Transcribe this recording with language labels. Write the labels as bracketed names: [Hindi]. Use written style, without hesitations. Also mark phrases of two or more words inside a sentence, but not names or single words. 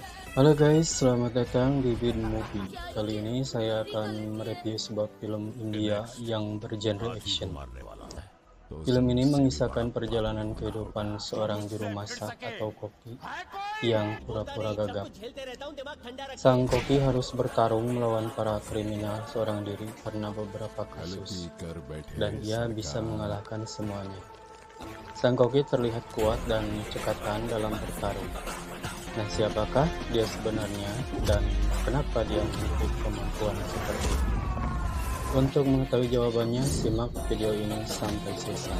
[Indonesian] Halo guys, selamat datang di Bin Movie. Kali ini saya akan mereview sebuah film India yang bergenre [Hindi] आज ही को [Indonesian] action. [Hindi] मारने वाला है तो [Indonesian] Film ini [Hindi] उससे भी बड़ा [Indonesian] mengisahkan [Hindi] बदला [Indonesian] perjalanan [Hindi] लेना [Indonesian] kehidupan [Hindi] होगा। [Indonesian] seorang juru [Hindi] मुझसे भिड़ [Indonesian] masak [Hindi] सके [Indonesian] atau koki [Hindi] है कोई? [Indonesian] yang [Hindi] बोलता [Indonesian] pura-pura [Hindi] नहीं, सब [Indonesian] gagap. [Hindi] कुछ झेलते रहता हूँ, दिमाग ठंडा रखे। [Indonesian] Sang koki harus bertarung melawan para kriminal seorang diri karena beberapa kasus, [Hindi] हल्की कर [Indonesian] dan [Hindi] बैठे [Indonesian] ia bisa [Hindi] सरकार। [Indonesian] mengalahkan semuanya. Sang koki terlihat kuat dan cekatan dalam bertarung. Nah, siapakah dia sebenarnya dan kenapa dia memiliki kemampuan seperti itu? Untuk mengetahui jawabannya, simak video ini sampai selesai.